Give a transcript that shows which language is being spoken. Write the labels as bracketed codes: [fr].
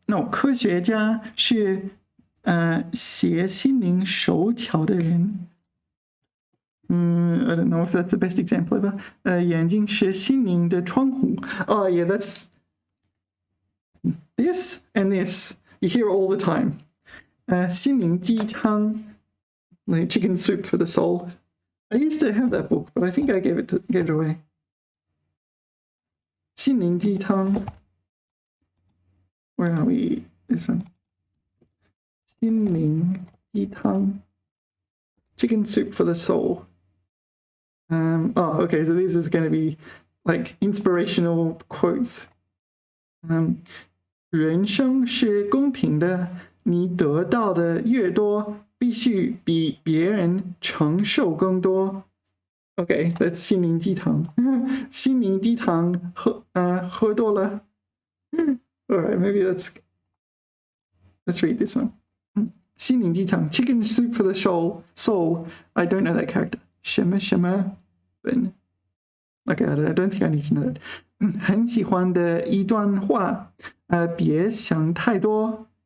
[zh] 科学家是学心灵手巧的人. [en] I don't know if that's the best example ever. [zh] 眼睛是心灵的窗户. [en] Oh yeah, that's this and this. You hear it all the time. 心灵鸡汤, like chicken soup for the soul. I used to have that book, but I think I gave it away. 心灵鸡汤.Where are we? This one. 心灵鸡汤.Chicken soup for the soul. Oh, okay, so this is going to be like inspirational quotes. [zh] 人生是公平的，你得到的越多，必须比别人承受更多。 [en] Okay, that's 心灵鸡汤。 [zh] 心灵鸡汤喝多了。 [en] All right, maybe let's read this one. 心灵鸡汤 Chicken soup for the soul. I don't know that character. [zh] 什么什么本 [en] Okay, I don't think I need to know that. [zh] 很喜欢的一段话，别想太多。